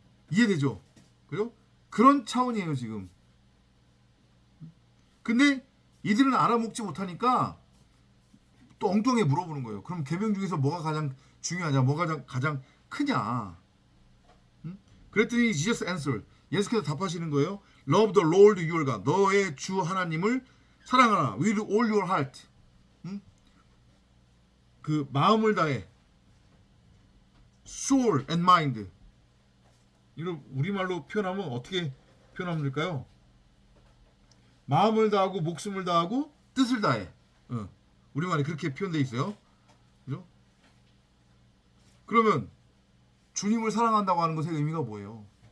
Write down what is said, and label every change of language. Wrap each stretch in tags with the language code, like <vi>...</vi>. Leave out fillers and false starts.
<ko>이해되죠? 그죠? 그런 차원이에요 지금. 근데 이들은 알아먹지 못하니까 또 엉뚱하게 물어보는 거예요. 그럼 계명 중에서 뭐가 가장 중요하냐, 뭐가 가장 크냐. 그랬더니</ko> <en>Jesus answered,</en> <ko>예수께서 답하시는 거예요.</ko> <en>Love the Lord your God,</en> <ko>너의 주 하나님을 사랑하라.</ko> <en>With all your heart,</en> <ko>그 마음을 다해,</ko> <en>soul and mind.</en> <ko>이걸 우리말로 표현하면 어떻게 표현하면 될까요? 마음을 다하고 목숨을 다하고 뜻을 다해. 우리말에 그렇게 표현되어 있어요. 그죠? 그러면 주님을 사랑한다고 하는 것의 의미가 뭐예요?</ko>